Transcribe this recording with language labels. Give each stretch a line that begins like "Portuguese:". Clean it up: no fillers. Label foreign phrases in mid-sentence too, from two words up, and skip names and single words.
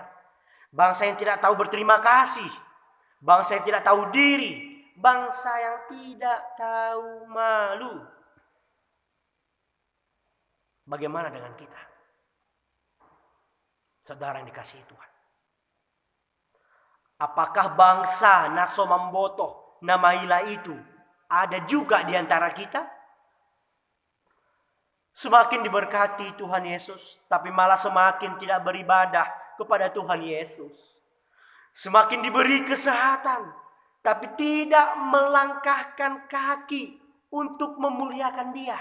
Indonesian: Bangsa yang tidak tahu berterima kasih, bangsa yang tidak tahu diri, bangsa yang tidak tahu malu. Bagaimana dengan kita? Saudara yang dikasihi Tuhan. Apakah bangsa
Batak Simalungun: naso memboto namaila
Indonesian: itu ada juga di antara kita? Semakin diberkati Tuhan Yesus, tapi malah semakin tidak beribadah kepada Tuhan Yesus. Semakin diberi kesehatan, tapi tidak melangkahkan kaki untuk memuliakan Dia.